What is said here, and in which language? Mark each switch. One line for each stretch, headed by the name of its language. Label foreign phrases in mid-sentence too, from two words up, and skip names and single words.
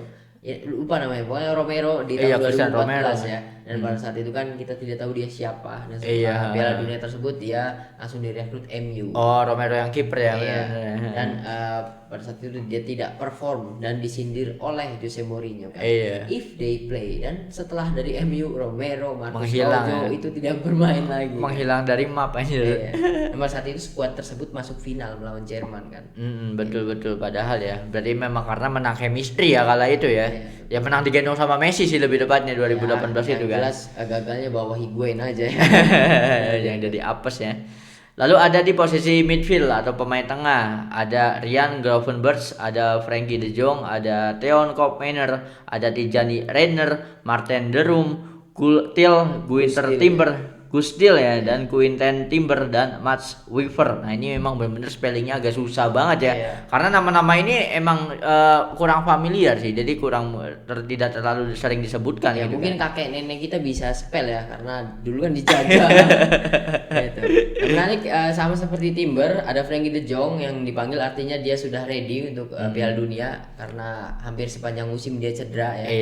Indonesian: Ya, lupa namanya, pokoknya Romero di tahun Christian 2014 Romero. ya. Dan pada saat itu kan kita tidak tahu dia siapa. Dan Iya. setelah Piala Dunia tersebut dia langsung direkrut MU. Oh, Romero yang kiper ya. Iya. benar. Dan pada saat itu dia tidak perform dan disindir oleh Jose Mourinho kan. Iya.
English: If they play,
Indonesian: dan setelah dari MU Romero, Marcos Menghilang, Rojo ya. itu tidak bermain lagi. Menghilang dari map aja. Iya. Dan pada saat itu skuad tersebut masuk final melawan Jerman kan. Betul padahal ya. Berarti memang karena menang chemistry ya kala itu ya. Ya menang digendong sama Messi sih lebih tepatnya 2018 itu Yang kan. jelas gagalnya bawa Higuain aja ya. Yang jadi apes ya. Lalu ada di posisi midfield atau pemain tengah, ada Ryan Gravenberch, ada Frankie De Jong, ada Theon Koopmeiners, ada Tijani Reiner, Martin de Roon, Til, Gunther Timber, Gustil ya, dan Quinten Timber dan Mats Weaver. Nah ini memang benar-benar spellingnya agak susah banget ya, karena nama-nama ini emang kurang familiar sih, jadi tidak terlalu sering disebutkan. Ya gitu mungkin kan. kakek nenek kita bisa spell ya, karena dulu kan dijajah. Gitu. Nah, menarik sama seperti Timber, ada Frankie De Jong yang dipanggil, artinya dia sudah ready untuk Piala Dunia karena hampir sepanjang musim dia cedera ya